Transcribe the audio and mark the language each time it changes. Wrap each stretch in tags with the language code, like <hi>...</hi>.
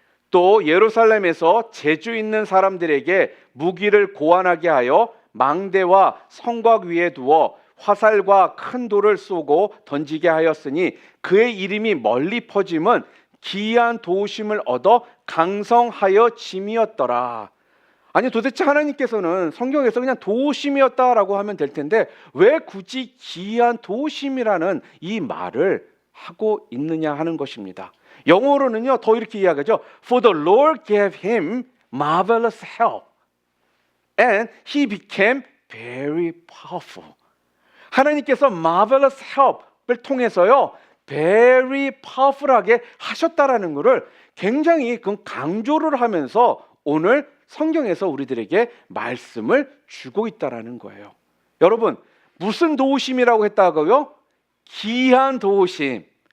<ko>또 예루살렘에서 재주 있는 사람들에게 무기를 고안하게 하여 망대와 성곽 위에 두어 화살과 큰 돌을 쏘고 던지게 하였으니 그의 이름이 멀리 퍼짐은 기이한 도우심을 얻어 강성하여 짐이었더라. 아니 도대체 하나님께서는 성경에서 그냥 도우심이었다라고 하면 될 텐데 왜 굳이 기이한 도우심이라는 이 말을 하고 있느냐 하는 것입니다. 영어로는요 더 이렇게 이야기하죠.</ko> <en>For the Lord gave him marvelous help and he became very powerful.</en> <ko>하나님께서</ko> <en>marvelous help</en> <ko>을 통해서요</ko> <en>very powerful</en> <ko>하게 하셨다라는 것을 굉장히 강조를 하면서 오늘 성경에서 우리들에게 말씀을 주고 있다라는 거예요. 여러분, 무슨 도우심이라고 했다고요? 기이한 도우심.</ko>